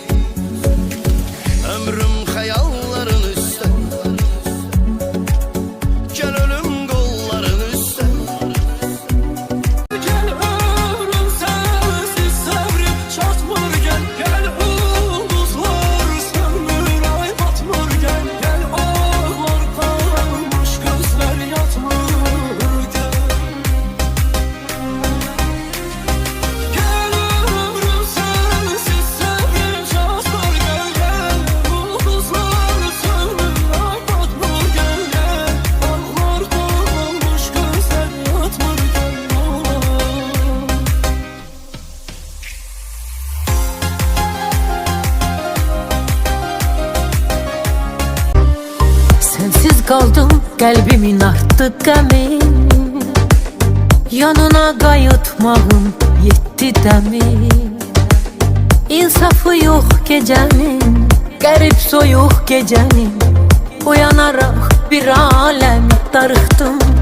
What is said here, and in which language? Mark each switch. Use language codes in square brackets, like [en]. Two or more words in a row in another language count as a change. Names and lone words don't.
[az] Ömrüm xəyalların üstə, gəl ölüm qolların üstə. Gel ömrüm sensiz səbrim çatmır gel. Gel ulduzlar sönmür ay batmır gel. [tr] Gel ağlar kalmış gözler yatmır gel. [az] Gel ömrüm sensiz səbrim çatmır gel. Gel ulduzlar sönmür ay batmır gel. [tr] Gel ağlar kalmış gözler yatmır gel. Sensiz kaldım, kalbimin arttı qəmin. [az] Yanına qayıtmağım yetti dəmin. İnsafı yox gecənin, qərib soyuq gecənin. Uyanaraq bir aləmi darıxdım.